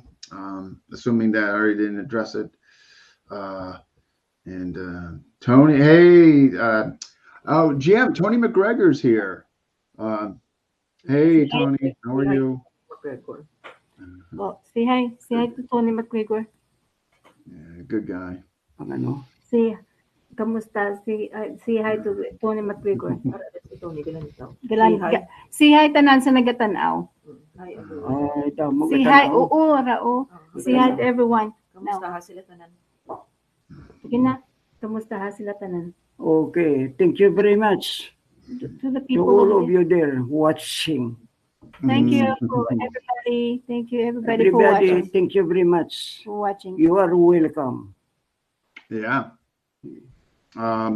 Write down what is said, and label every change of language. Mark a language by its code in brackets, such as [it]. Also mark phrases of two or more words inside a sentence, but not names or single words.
[en] Assuming that I already didn't address it. And Tony, hey, GM, Tony McGregor's here. Hey, Tony, how are you? Well, say hi to Tony McGregor. Yeah, good guy. [hil] Ang ano. Say, kamusta? [en] Say hi to Tony McGregor. Say hi [hil] tanan sa nagatanaw. [tl] Ito, [en] Say hi, oo, Rao. Say hi to everyone. [hil] Kamusta sila tanan? Sige na. Kamusta sila tanan? [en] Okay, thank you very much To the to people all over of you there watching. Thank you Mm. for everybody. Thank you everybody for Everybody, watching. thank you very much. For watching. You are welcome. Yeah. Okay,